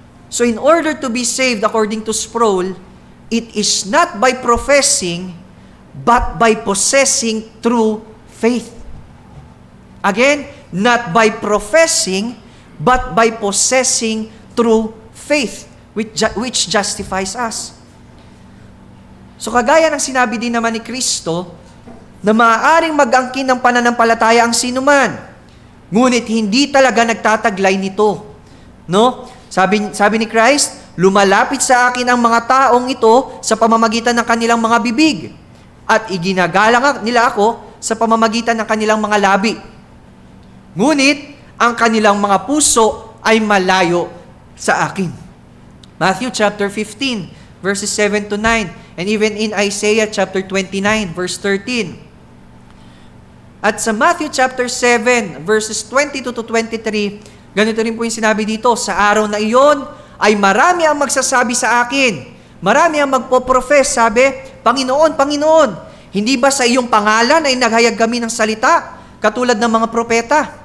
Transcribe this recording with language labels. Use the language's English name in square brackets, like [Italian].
[English] So in order to be saved, according to Sproul, it is not by professing, but by possessing through faith. Again, not by professing, but by possessing through faith, which justifies us. [Filipino] So kagaya ng sinabi din naman ni Kristo, na maaaring mag-angkin ng pananampalataya ang sinuman, ngunit hindi talaga nagtataglay nito. No? Sabi ni Christ, lumalapit sa akin ang mga taong ito sa pamamagitan ng kanilang mga bibig, at iginagalang nila ako sa pamamagitan ng kanilang mga labi. Ngunit, ang kanilang mga puso ay malayo sa akin. [English] Matthew chapter 15, verses 7 to 9, and even in Isaiah chapter 29, verse 13. [Filipino] At sa Matthew chapter 7, verses 22 to 23, ganito rin po yung sinabi dito, sa araw na iyon ay marami ang magsasabi sa akin. Marami ang magpoprofess, sabi, Panginoon, Panginoon, hindi ba sa iyong pangalan ay naghayag kami ng salita, katulad ng mga propeta?